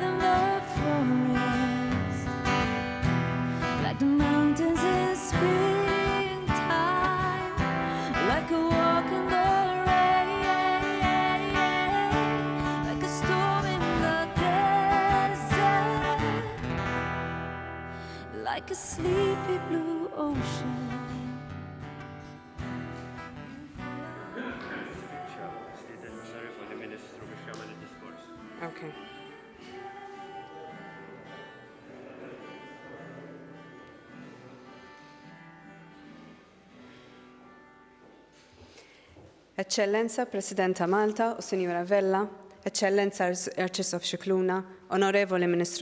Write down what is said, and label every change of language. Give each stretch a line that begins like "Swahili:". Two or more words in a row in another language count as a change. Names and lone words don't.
English: in the forest, like the mountains in springtime, like a walk in the rain, like a storm in the desert, like a sleepy blue ocean. Okay.
Maltese: Eccellenza Presidenta Malta u Sinjura Vella, Eccellenza Arċisqof Xikluna, Onorevoli Ministru